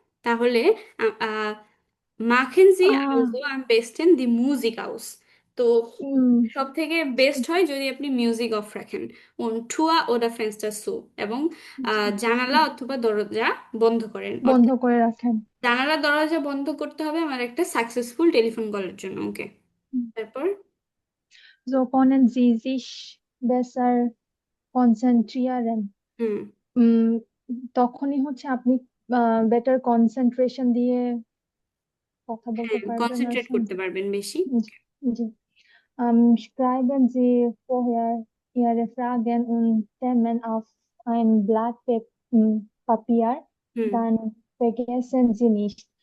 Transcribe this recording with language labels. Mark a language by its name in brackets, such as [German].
[Bangla] তাহলে [German] machen Sie also am besten die Musik aus, [Bangla] তো সব থেকে বেস্ট হয় যদি আপনি মিউজিক অফ রাখেন, [German] und Tür oder Fenster zu, [Bangla] এবং জানালা অথবা দরজা বন্ধ করেন। বন্ধ করে রাখেন। জানালা দরজা বন্ধ করতে হবে আমার একটা সাকসেসফুল টেলিফোন কলের জন্য, ওকে। তারপর [German] So können Sie sich besser konzentrieren. [Bangla] হুম, তখনই হচ্ছে আপনি বেটার কনসেন্ট্রেশন দিয়ে কথা বলতে হ্যাঁ, পারবেন। কনসেন্ট্রেট করতে পারবেন বেশি। জি। [German] Schreiben Sie vorher Ihre Fragen und Themen auf ein Blatt Papier, dann vergessen Sie nicht.